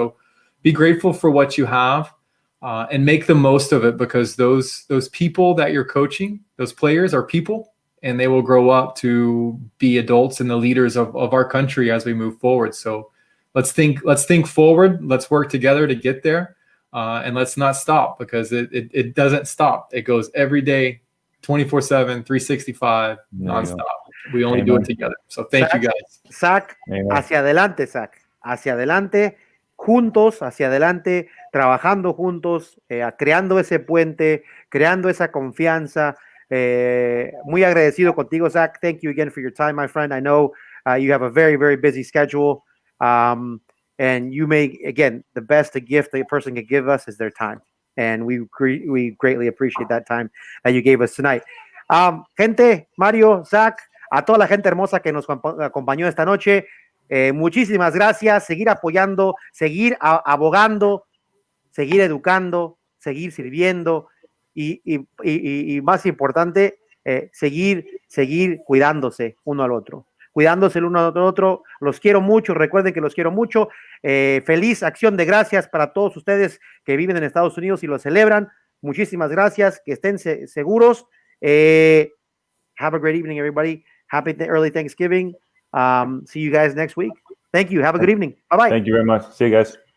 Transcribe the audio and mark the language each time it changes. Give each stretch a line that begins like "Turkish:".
English: So be grateful for what you have, and make the most of it, because those people that you're coaching, those players are people, and they will grow up to be adults and the leaders of our country as we move forward. So let's think forward. Let's work together to get there. And let's not stop, because it doesn't stop. It goes every day, 24/7, 365, nonstop. We only do it together. So thank you guys.
Spanish: Zac, hacia adelante, Zac. Hacia adelante, juntos, hacia adelante, trabajando juntos, creando ese puente, creando esa confianza. Muy agradecido contigo, Zac.
English: Thank you again for your time, my friend. I know you have a very, very busy schedule. And you may, again, the best gift a person can give us is their time. And we greatly appreciate that time that you gave us tonight.
Spanish: Gente, Mario, Zac, a toda la gente hermosa que nos acompañó esta noche, muchísimas gracias. Seguir apoyando, seguir abogando, seguir educando, seguir sirviendo y más importante, seguir cuidándose uno al otro. Cuidándose el uno al otro. Los quiero mucho, recuerden que los quiero mucho. Feliz Acción de Gracias para todos ustedes que viven en Estados Unidos y lo celebran. Muchísimas gracias, que estén seguros.
English: Have a great evening, everybody. Happy early Thanksgiving. See you guys next week. Thank you. Have a good evening. Bye-bye. Thank you very much. See you guys.